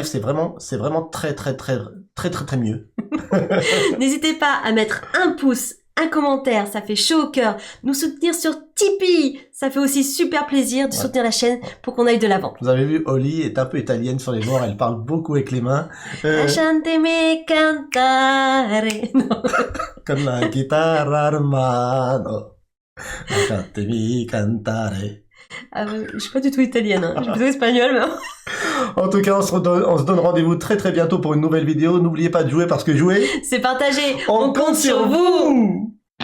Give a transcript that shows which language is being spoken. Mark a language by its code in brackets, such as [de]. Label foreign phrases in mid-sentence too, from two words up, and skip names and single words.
[fr] C'est vraiment très mieux. N'hésitez pas à mettre un pouce, un commentaire, ça fait chaud au cœur. Nous soutenir sur Tipeee, ça fait aussi super plaisir de soutenir la chaîne pour qu'on aille de l'avant. Vous avez vu, Oli est un peu italienne sur les bords, elle parle beaucoup avec les mains. [it] Lasciatemi cantare. Non. Con la chitarra hermano. Lasciatemi cantare. [fr] Ah ouais, je suis pas du tout italienne, hein. Je suis plutôt espagnole. Mais... En tout cas, on se donne rendez-vous très bientôt pour une nouvelle vidéo. N'oubliez pas de jouer parce que jouer, c'est partagé. On compte sur vous.